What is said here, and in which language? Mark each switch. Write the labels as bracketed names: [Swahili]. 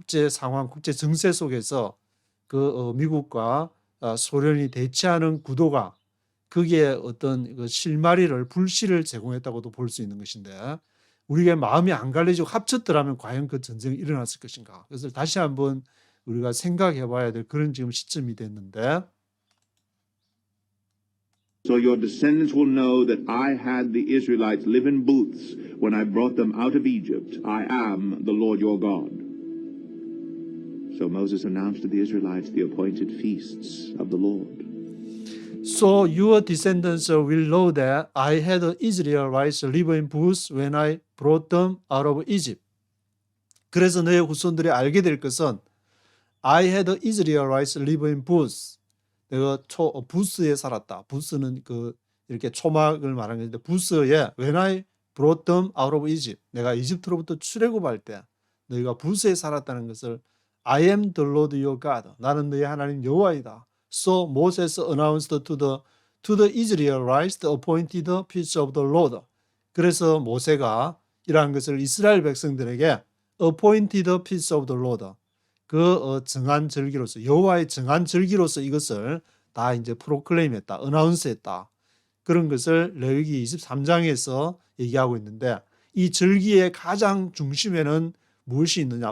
[Korean] 상황, 국제 정세 속에서 그 미국과 소련이 대치하는 구도가 그게 어떤 그 실마리를 불씨를 제공했다고도 볼 수 있는 것인데 우리가 마음이 안 갈라지고 합쳤더라면 과연 그 전쟁이 일어났을 것인가? 그것을 다시 한번 우리가 생각해 봐야 될 그런 지금 시점이 됐는데 [English] So your descendants will know that I had the Israelites live in booths when I brought them out of Egypt. I am the Lord your God. So Moses announced to the Israelites the appointed feasts of the Lord. So your descendants will know that I had the Israelites live in booths when I brought them out of Egypt. [Korean] 그래서 너의 후손들이 알게 될 것은 [English] I had the Israelites live in booths. [Korean] 내가 부스에 살았다. 부스는 그 이렇게 초막을 말하는 건데 부스에 [English] when I brought them out of Egypt. [Korean] 내가 이집트로부터 출애굽할 때 너희가 부스에 살았다는 것을 [English] I am the Lord your God. [Korean] 나는 너희 하나님 여호와이다. [English] So Moses announced to the Israelites the appointed feasts of the Lord. [Korean] 그래서 모세가 이러한 것을 이스라엘 백성들에게 [English] appointed feasts of the Lord. [Korean] 그 정한 절기로서 여호와의 정한 절기로서 이것을 다 이제 프로클레임했다, 어나운스했다. 그런 것을 레위기 23장에서 얘기하고 있는데 이 절기의 가장 중심에는 무엇이 있느냐?